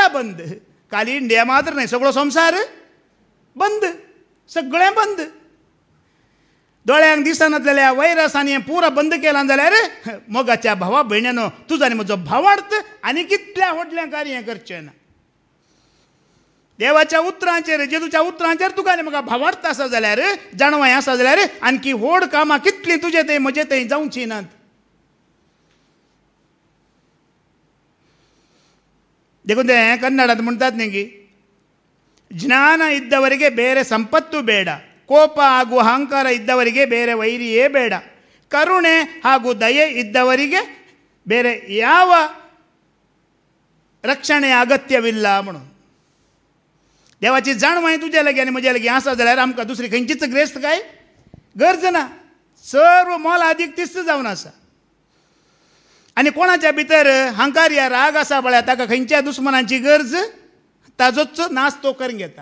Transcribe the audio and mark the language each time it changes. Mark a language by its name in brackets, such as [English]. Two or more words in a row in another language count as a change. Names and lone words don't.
[Konkani] बंद खाली इंडिया मात्र न्हय सगळो संवसार बंद सगळें बंद दोळ्यांक दिसनातलेल्या वायरसांनी हें पुरा बंद केलां जाल्यार मोगाच्या भावा भयण्यानो तुजो आनी म्हजो भावार्थ आनी कितल्या व्हडलें कार्य करचें ना देवाच्या उतरांचेर जेजूच्या उतरांचेर तुका आनी म्हाका भावार्थ आसा जाल्यार जाणवाय आसा जाल्यार आणकी व्हड कामां कितलीं तुजें थंय म्हजें थंय जावची नात देखून तें कन्नडांत म्हणटात न्ही की [Kannada] ಜ್ಞಾನ ಇದ್ದವರಿಗೆ ಬೇರೆ ಸಂಪತ್ತು ಬೇಡ ಕೋಪ ಹಾಗೂ ಅಹಂಕಾರ ಇದ್ದವರಿಗೆ ಬೇರೆ ವೈರಿಯೇ ಬೇಡ ಕರುಣೆ ಹಾಗೂ ದಯೆ ಇದ್ದವರಿಗೆ ಬೇರೆ ಯಾವ ರಕ್ಷಣೆ ಅಗತ್ಯವಿಲ್ಲ [Konkani] म्हणून देवाची जाणवाय तुज्या लागी आनी म्हज्या लागी आसा जाल्यार आमकां दुसरी खंयचीच ग्रेस्त काय गरज ना सर्व मोल आदीक तिस्त जावन आसा आनी कोणाच्या भितर हंकार या राग आसा पळय ताका खंयच्या दुस्मनांची गरज ताजोच नाश तो करून घेता